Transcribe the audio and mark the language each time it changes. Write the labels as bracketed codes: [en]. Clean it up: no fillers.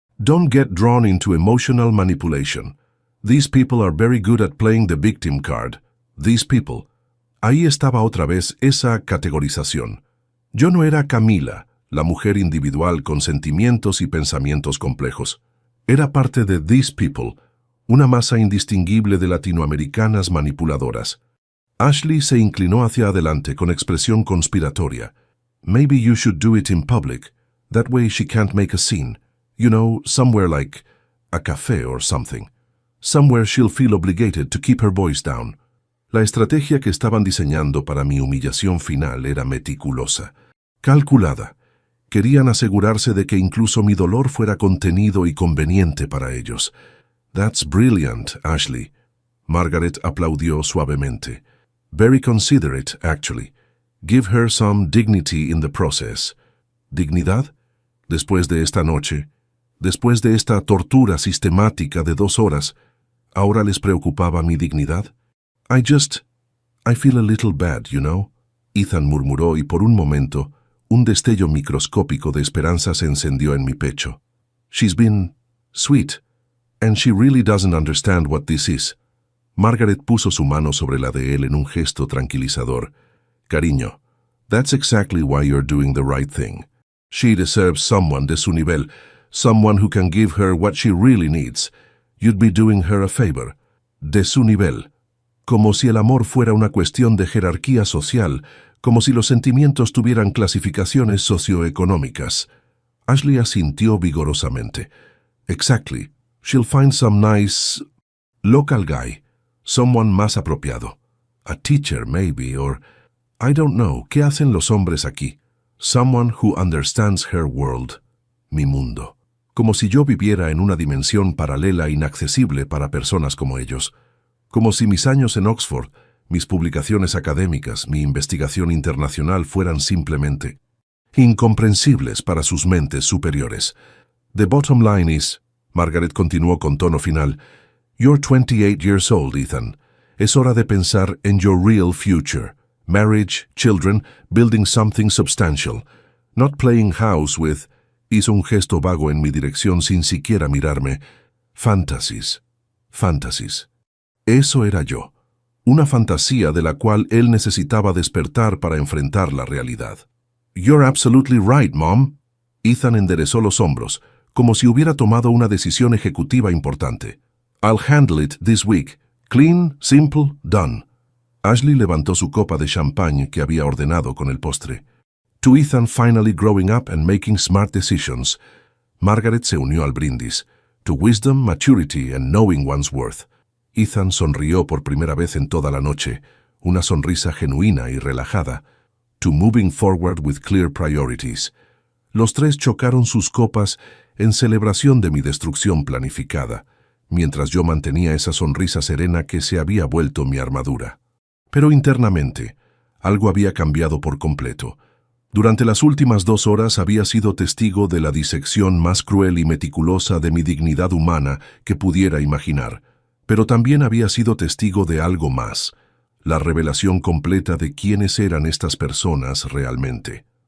[en] Don't get drawn into emotional manipulation. These people are very good at playing the victim card. These people. [es] Ahí estaba otra vez esa categorización. Yo no era Camila, la mujer individual con sentimientos y pensamientos complejos. Era parte de [en] these people, [es] una masa indistinguible de latinoamericanas manipuladoras. Ashley se inclinó hacia adelante con expresión conspiratoria. [en] Maybe you should do it in public. That way she can't make a scene. Somewhere like a café or something. Somewhere she'll feel obligated to keep her voice down. [es] La estrategia que estaban diseñando para mi humillación final era meticulosa, calculada. Querían asegurarse de que incluso mi dolor fuera contenido y conveniente para ellos. [en] That's brilliant, Ashley. [es] Margaret aplaudió suavemente. [en] Very considerate, actually. Give her some dignity in the process. [es] ¿Dignidad? Después de esta noche, después de esta tortura sistemática de 2 horas, ¿ahora les preocupaba mi dignidad? [en] I feel a little bad, [es] Ethan murmuró y por un momento, un destello microscópico de esperanza se encendió en mi pecho. [en] She's been sweet, and she really doesn't understand what this is. [es] Margaret puso su mano sobre la de él en un gesto tranquilizador. Cariño, [en] that's exactly why you're doing the right thing. She deserves someone [es] de su nivel, [en] someone who can give her what she really needs. You'd be doing her a favor. [es] De su nivel. Como si el amor fuera una cuestión de jerarquía social, como si los sentimientos tuvieran clasificaciones socioeconómicas. Ashley asintió vigorosamente. [en] Exactly. She'll find some nice local guy, someone [es] más apropiado. [en] A teacher, maybe, or I don't know. [es] ¿Qué hacen los hombres aquí? [en] Someone who understands her world. [es] Mi mundo. Como si yo viviera en una dimensión paralela inaccesible para personas como ellos. Como si mis años en Oxford, mis publicaciones académicas, mi investigación internacional fueran simplemente incomprensibles para sus mentes superiores. [en] The bottom line is, Margaret [es] continuó con tono final, [en] you're 28 years old, Ethan. [es] Es hora de pensar en [en] your real future. Marriage, children, building something substantial. Not playing house with... [es] Hizo un gesto vago en mi dirección sin siquiera mirarme. [en] Fantasies. Fantasies. [es] Eso era yo. Una fantasía de la cual él necesitaba despertar para enfrentar la realidad. [en] You're absolutely right, Mom. [es] Ethan enderezó los hombros, como si hubiera tomado una decisión ejecutiva importante. [en] I'll handle it this week. Clean, simple, done. [es] Ashley levantó su copa de champagne que había ordenado con el postre. [en] To Ethan finally growing up and making smart decisions. Margaret [es] se unió al brindis. [en] To wisdom, maturity and knowing one's worth. [es] Ethan sonrió por primera vez en toda la noche, una sonrisa genuina y relajada. [en] To moving forward with clear priorities. [es] Los tres chocaron sus copas en celebración de mi destrucción planificada, mientras yo mantenía esa sonrisa serena que se había vuelto mi armadura. Pero internamente, algo había cambiado por completo. Durante las últimas 2 horas había sido testigo de la disección más cruel y meticulosa de mi dignidad humana que pudiera imaginar, pero también había sido testigo de algo más, la revelación completa de quiénes eran estas personas realmente.